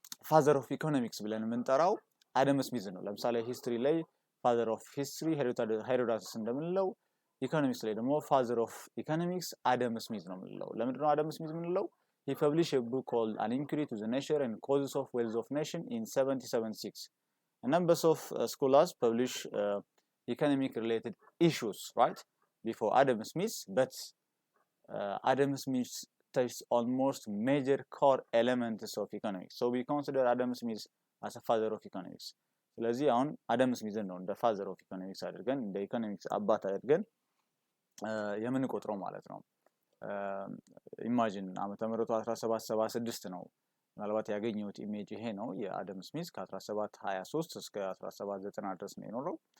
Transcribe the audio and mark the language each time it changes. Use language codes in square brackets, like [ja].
[en] ፋዘር ኦፍ ኢኮኖሚክስ [am] ብለን የምንጠራው አደም ስሚዝ ነው። ለምሳሌ ሂስትሪ ላይ [en] ፋዘር ኦፍ ሂስትሪ [am] ሄሮዶተስ እንደምንለው ኢኮኖሚክስ ላይ ደግሞ ፋዘር ኦፍ ኢኮኖሚክስ አደም ስሚዝ ነው የምንለው። ለምንድን ነው አደም ስሚዝ የምንለው? [en] he published a book called an inquiry to the nature and causes of wealth of nation in 1776. A number of scholars publish economic related issues, right, before Adam Smith, but Adam Smith touched almost major core elements of economics. So we consider Adam Smith as a father of economics. [am] ስለዚህ አሁን አደም ስሚዝን ነው እንደ [en] ፋዘር ኦፍ ኢኮኖሚክስ [am] አድርገን እንደ ኢኮኖሚክስ አባት አድርገን የምንቆጥረው ማለት ነው። ኢማጂን ዓመተ ምህረቱ 1776 ነው። ምናልባት ያገኘሁት ኢሜጅ ይሄ ነው የአደም ስሚዝ ከ1723 እስከ 1790 ድረስ ነው የኖረው።